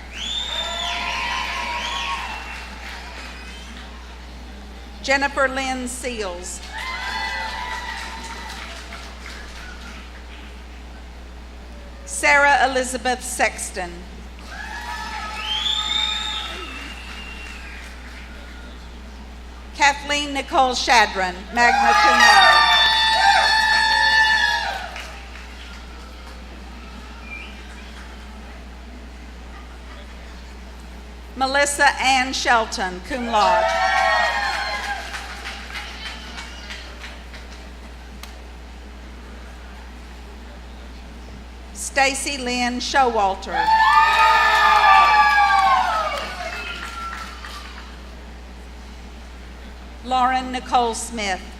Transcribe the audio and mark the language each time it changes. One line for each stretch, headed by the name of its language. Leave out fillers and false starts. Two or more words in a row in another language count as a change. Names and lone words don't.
English: Jennifer Lynn Seals. Sarah Elizabeth Sexton. Kathleen Nicole Shadron,
Latin: magna cum laude.
English: Melissa Ann Shelton,
Latin: cum laude.
English: Stacy Lynn Showalter. Lauren Nicole Smith.